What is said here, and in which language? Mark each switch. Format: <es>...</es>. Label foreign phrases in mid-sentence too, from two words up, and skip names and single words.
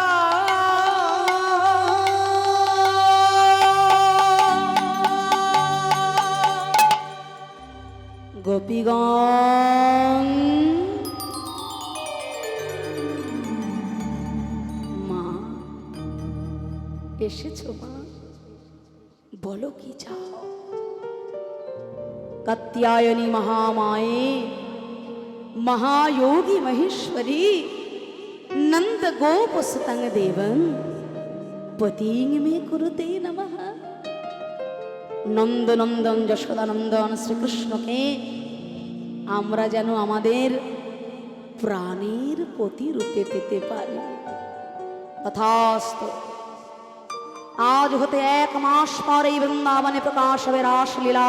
<bn>গোপীগণ মা এসেছো মা, বলো কি চাও।</bn> <sa>কাত্যায়নী মহামায়ে महायोगी महेश्वरी नंद गोप सुतंग देवं पतिंग में कुरुते नमः।</sa> <bn>नंद नंदन যশোদা নন্দন শ্রীকৃষ্ণকে আমরা যেন আমাদের প্রাণের পতি রূপে পেতে পারি। তথাস্তু। আজ হতে 1 মাস পর এই বৃন্দাবনে প্রকাশ হবে রাসলীলা।</bn>